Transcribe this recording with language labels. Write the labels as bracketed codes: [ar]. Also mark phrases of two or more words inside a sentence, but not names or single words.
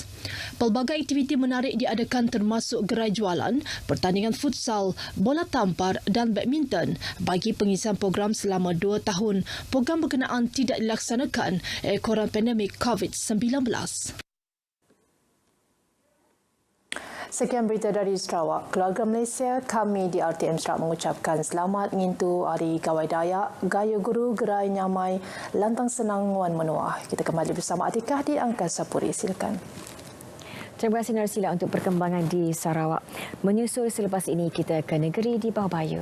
[ms] Pelbagai aktiviti menarik diadakan termasuk gerai jualan, pertandingan futsal, bola tampar dan badminton. Bagi pengisian program selama 2 tahun, program berkenaan tidak dilaksanakan ekoran pandemik COVID-19. Sekian berita dari Sarawak. Keluarga Malaysia, kami di RTM Sarawak mengucapkan selamat mengintu Hari Gawai Dayak, [iba] Gaya Guru Gerai Nyamai, Lantang Senang Wan Menua. [ms] Kita kembali bersama Atikah di Angkasa Puri. Silakan. Terima kasih Narsila untuk perkembangan di Sarawak. Menyusul selepas ini kita ke negeri di bawah bayu.